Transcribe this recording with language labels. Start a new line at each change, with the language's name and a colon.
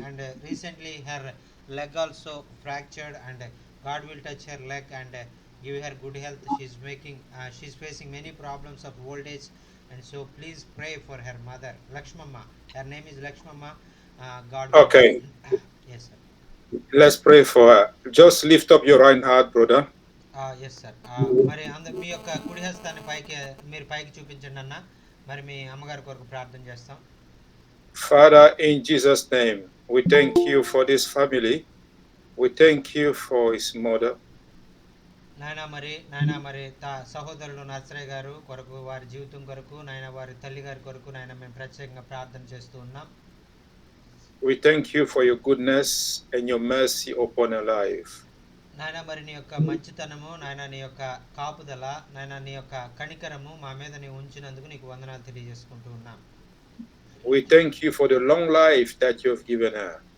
English: And recently her leg also fractured, and God will touch her leg and give her good health. She's facing many problems of old age, and so please pray for her mother, Lakshmamma. Her name is Lakshmamma. God will Okay. Yes sir. Let's pray for her. Just lift up your right hand, brother. Yes sir.
Telugu: మరి మీ యొక్క కుడి హస్తాన్ని మీరు పైకి చూపించండి అన్న. మరి మీ అమ్మగారి కొరకు ప్రార్థన చేస్తాం.
English: Father, in Jesus' name, we thank you for this family. We thank you for his mother.
Telugu: నాయనా మరి సహోదరుడు నర్సరయ్య గారు కొరకు, వారి జీవితం కొరకు, నాయన వారి తల్లి గారి కొరకు నాయన మేము ప్రత్యేకంగా ప్రార్థన చేస్తూ ఉన్నాం.
English: We thank you for your goodness and your mercy upon her life.
Telugu: నాయన మరి నీ యొక్క మంచితనము, నాయన నీ యొక్క కాపుదల, నాయన నీ యొక్క కనికరము మా మీద నీ ఉంచినందుకు నీకు వందనాలు తెలియజేసుకుంటూ ఉన్నాం.
English: We thank you for the long life that you have given her.